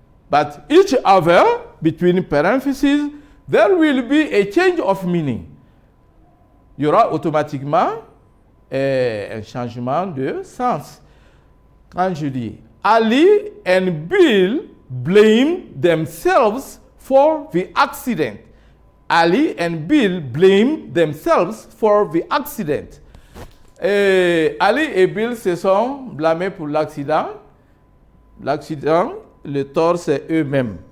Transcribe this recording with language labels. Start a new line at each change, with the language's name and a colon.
English: But each other, between parentheses, there will be a change of meaning.
French: Il y aura automatiquement un changement de sens. Quand je dis
English: Ali and Bill blamed themselves for the accident. Ali and Bill blamed themselves for the accident.
French: Ali et Bill se sont blâmés pour l'accident. L'accident, le tort, c'est eux-mêmes.